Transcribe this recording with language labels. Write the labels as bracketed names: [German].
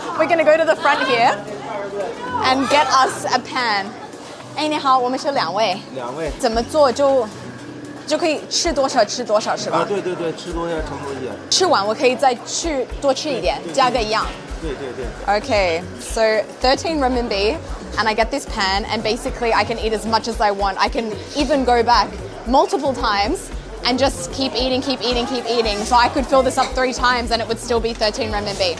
[English] We're going to go to the front here and get us a pan. [Chinese] 哎，你好，我们是两位。两位。怎么做就可以吃多少吃多少是吧？啊，对对对，吃多少盛多些。吃完我可以再多吃一点，加个一样。对对对。 [English] Okay, so 13 renminbi, and I get this pan, and basically I can eat as much as I want. I can even go back multiple times and just keep eating. So I could fill this up 3 times and it would still be 13 renminbi.